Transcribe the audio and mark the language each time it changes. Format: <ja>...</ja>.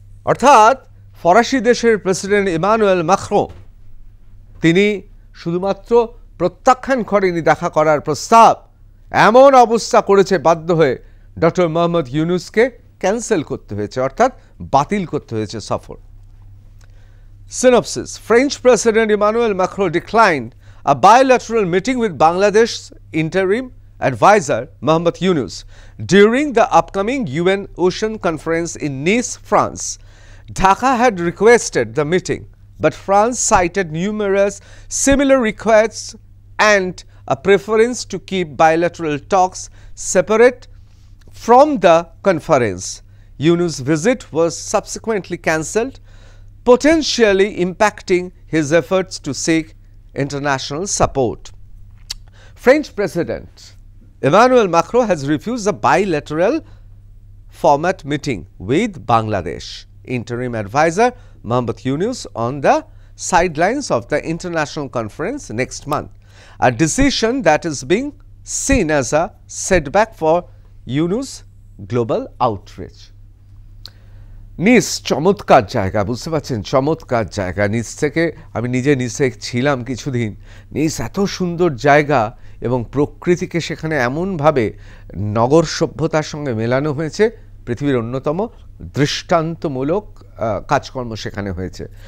<bn>অর্থাৎ ফরাসি দেশের প্রেসিডেন্ট ইমানুয়েল ম্যাক্রো তিনি শুধুমাত্র প্রত্যাখ্যান করেনি দেখা করার প্রস্তাব, এমন অবস্থা করেছে বাধ্য হয়ে ডক্টর মোহাম্মদ ইউনুসকে ক্যান্সেল করতে হয়েছে, অর্থাৎ বাতিল করতে হয়েছে সফর।</bn> <en>Synopsis: French President Emmanuel Macron declined a bilateral meeting with Bangladesh's interim advisor Mohamed Yunus during the upcoming UN Ocean Conference in Nice, France. Dhaka had requested the meeting, but France cited numerous similar requests and a preference to keep bilateral talks separate from the conference. Yunus' visit was subsequently cancelled, potentially impacting his efforts to seek international support. French President Emmanuel Macron has refused a bilateral format meeting with Bangladesh interim advisor Mohamed Yunus on the sidelines of the international conference next month, a decision that is being seen as a setback for Yunus' global outreach.</en> <bn>নিস চমৎকার জায়গা, বুঝতে পারছেন, চমৎকার জায়গা। নিস থেকে আমি নিজে নিসে ছিলাম কিছুদিন। নিস এত সুন্দর জায়গা এবং প্রকৃতিকে সেখানে এমনভাবে নগর সভ্যতার সঙ্গে মেলানো হয়েছে, পৃথিবীর অন্যতম দৃষ্টান্তমূলক কাজকর্ম সেখানে হয়েছে।</bn>